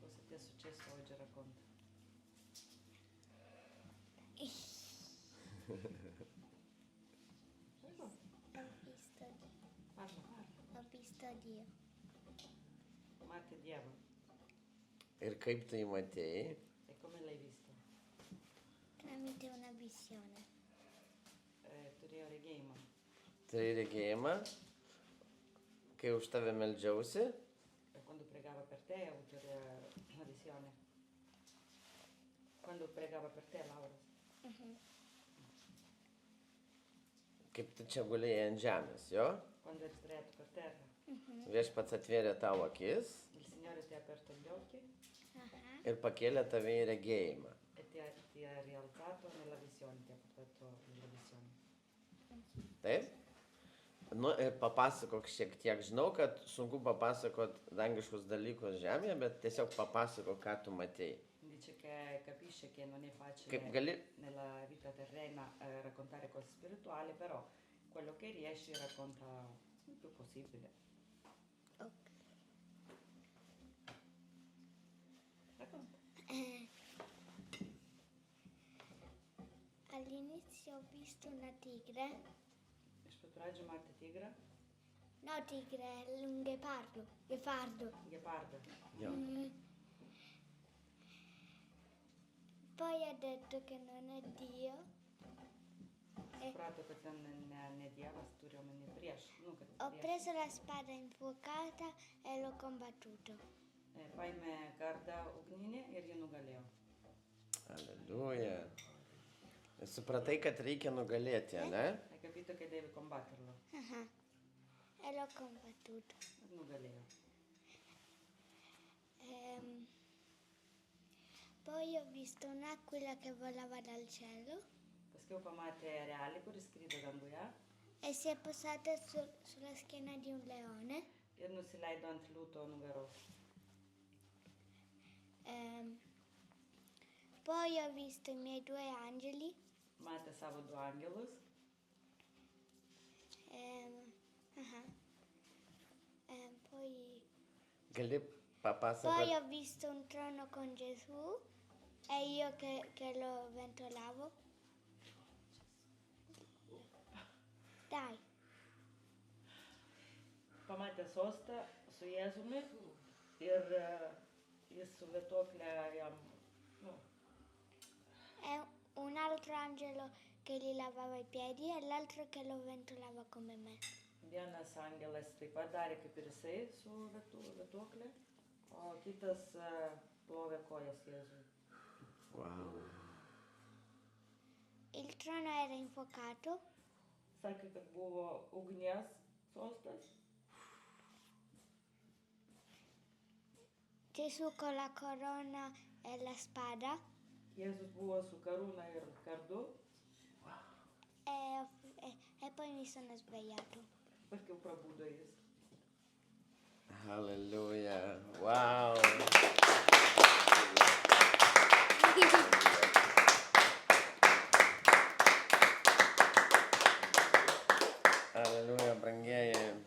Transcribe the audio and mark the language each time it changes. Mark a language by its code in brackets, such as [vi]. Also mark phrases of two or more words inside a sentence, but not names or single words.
[lt] Matė Dievą. Ir kaip tai matėjai? [it] E come l'hai visto? Tramite una visione. [lt] Turėjo regėjimą. Tai regėjimą, kai už tave meldžiausi, [it] Quando pregava per te, ho avuto una visione. Quando pregava per te, Laura. [lt] kaip tu čia gulėjai ant žemės, jo? [it] Quando eri sdraiato per terra. [lt] Viešpats atvėrė tavo akis [it] Il Signore ti ha aperto gli occhi [lt] ir pakėlė tave į regėjimą. [it] e ti ha rialzato nella visione, ti ha portato nella visione. [lt] Taip? Nu ir papasakok šiek tiek. Žinau, kad sunku papasakot dangiškus dalykus žemėje, bet tiesiog papasakok, ką tu matėjai. [it] Dice che capisce che non è facile [lt] Kaip gali, [it] nella vita terrena raccontare cose spirituali, però quello che riesci racconta il più possibile. Ok. Racconta. All'inizio ho visto una tigre. [lt] Iš pat pradžių matė tigrą, [it] No, tigre, un ghepardo. Ghepardo. [lt] gepardą. jo. [it] Poi ha detto che non è Dio. [lt] Suprato, kad ten ne Dievas turi omeny prieš, kad [it] Ho [lt] prieš. [it] preso la spada infuocata e l'ho combattuto. [lt] Paėmė kardą ugninį ir jį nugalėjo. Aleliuja. Supratai, kad reikia nugalėti, ne? [it] Hai capito che devi combatterlo E l'ho combattuto. [lt] ir nugalėjo. [it] Poi ho visto un'aquila che volava dal cielo [lt] Paskiau pamatė erelį, kuris skrydo danguje [it] e si è posata sulla schiena di un leone. [lt] ir nusileido ant liūto nugaros. [it] Poi ho visto i miei due angeli. [lt] Matė savo du angelus. [it] Poi [lt] Gali [it] Poi [lt] papasakot, [it] ho visto un trono con Gesù e io che lo ventolavo. Dai, [lt] Pamatė sostą su Jėzumi ir jis su vietuoklė jam, [it] è un altro angelo che gli lavava i piedi e l'altro che lo ventolava come me. [lt] vienas angelas taip pat darė kaip ir jisai su vietuoklė, o kitas plovė kojas Jėzui. wow. [it] Il trono era infuocato. [lt] Sakė, kad buvo ugnies sostas, [it] Gesù con la corona e la spada [lt] Jėzus buvo su karūna ir kardu e ήσανες μπελιάτο. Paskiau prabudo jis. Hallelujah. Wow. Aleliuja, brangieji.